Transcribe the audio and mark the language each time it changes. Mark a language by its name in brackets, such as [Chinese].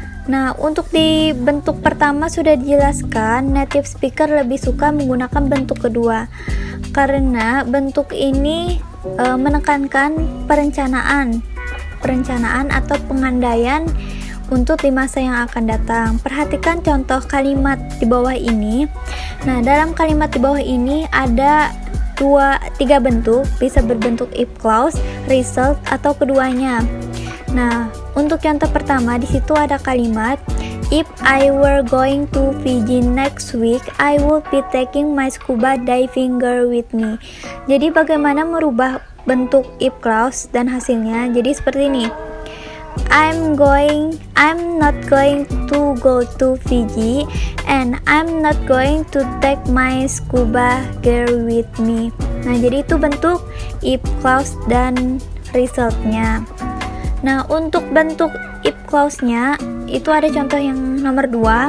[Indonesian] Nah, untuk di bentuk pertama sudah dijelaskan, native speaker lebih suka menggunakan bentuk kedua karena bentuk ini menekankan perencanaan atau pengandaian untuk di masa yang akan datang. Perhatikan contoh kalimat di bawah ini. Nah, dalam kalimat di bawah ini ada 3 bentuk, bisa berbentuk if clause, result, atau keduanya. Nah, untuk contoh pertama di situ ada kalimat [English] if I were going to Fiji next week, I would be taking my scuba diving gear with me. [Indonesian] Jadi bagaimana merubah bentuk if clause dan hasilnya? Jadi seperti ini. [English] I'm not going to go to Fiji and I'm not going to take my scuba gear with me. [Indonesian] Nah, jadi itu bentuk if clause dan resultnya. Nah, untuk bentuk if clause-nya itu ada contoh yang nomor 2.